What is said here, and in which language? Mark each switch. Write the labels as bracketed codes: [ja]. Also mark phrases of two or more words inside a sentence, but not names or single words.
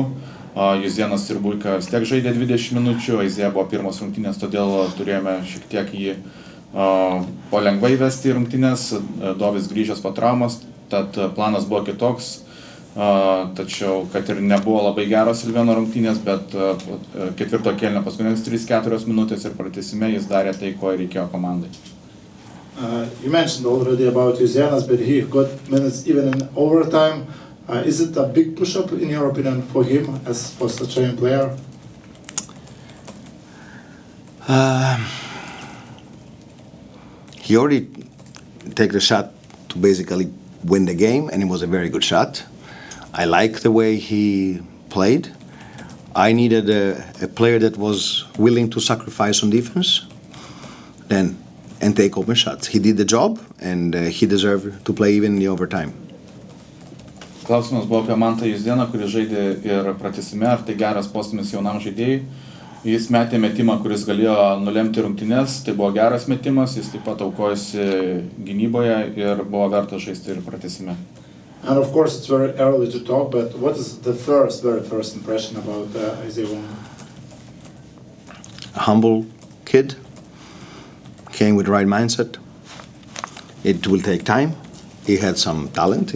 [lt] Juzienas ir Bujka vis tiek žaidė 20 minučių, Aizėja buvo pirmos rungtynės, todėl turėjome šiek tiek jį palengvai vesti rungtynės. Dovis grįžęs po traumos, tad planas buvo kitoks. Tačiau, kad ir nebuvo labai geros Silveno rungtynės, bet ketvirto kėlinio paskutinės 3-4 minutės ir pratęsime jis darė tai, ko reikėjo komandai. [en] You mentioned already about Juzienas, but he got minutes even in overtime. Is it a big push-up, in your opinion, for him as for such a young player? He already took the shot to basically win the game, and it was a very good shot. I like the way he played. I needed a player that was willing to sacrifice on defense and take open shots. He did the job, and he deserved to play even in the overtime. [lt] Klausimas buvo apie Mantą Juzieną, kuris žaidė ir pratęsime, ar tai geras postūmis jaunam žaidėjui. Jis metė metimą, kuris galėjo nulemti rungtynes, tai buvo geras metimas, jis taip pat aukojosi gynyboje ir buvo vertas žaisti ir pratęsime. [en] And of course it's very early to talk, but what is the very first impression about Isaiah Wong? A humble kid, came with the right mindset, It will take time. He had some talent.